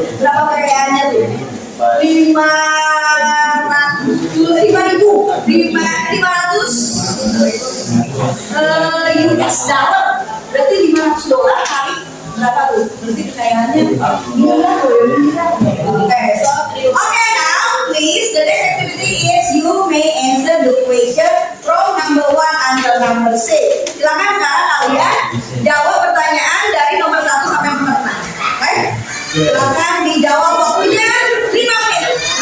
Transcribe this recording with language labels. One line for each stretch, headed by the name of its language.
Indonesian: Berapa perbedaannya tuh? 500 US dollar. Berarti $500 kali berapa tuh? Berarti kekayaannya miliar.
English: Okay, so now please the next activity is you may answer the question from number 1 until number 6.
Indonesian: Silakan sekarang kalian jawab pertanyaan dari nomor 1 sampai nomor 6. Oke? Silakan dijawab, waktunya 5 menit.